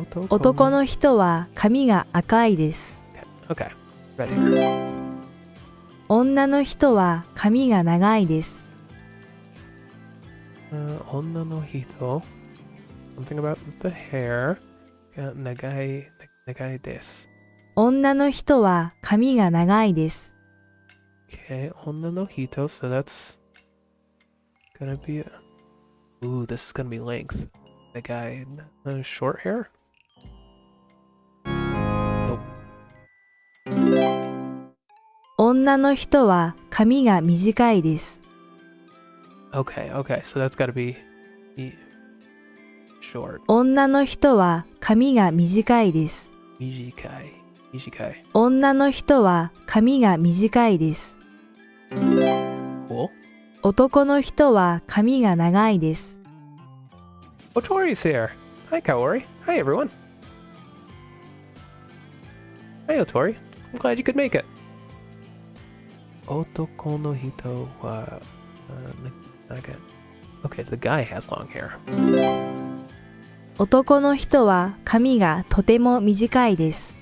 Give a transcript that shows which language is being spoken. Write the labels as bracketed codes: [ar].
[ja] 男の人は髪が赤いです。 [en] Okay, ready. [ja] 女の人は髪が長いです。 Onna no hito. [en] Something about the hair. [ja] Nagai desu. 女の人は髪が長いです。 [en] Okay, [ja] onna no hito. [en] So that's gonna be. Ooh, this is gonna be length. The guy, short hair. Nope. [ja] 女の人は髪が短いです。 [en] Okay, okay. So that's gotta be short. [ja] 女の人は髪が短いです。 Mijikai. 女の人は髪が短いです。 [en] Cool. [ja] 男の人は髪が長いです。 [en] Otori's here. Hi, Kaori. Hi, everyone. Hi, Otori. I'm glad you could make it. [ja] Otoko no hito wa naga. [en] Okay, the guy has long hair. [ja] 男の人は髪がとても短いです。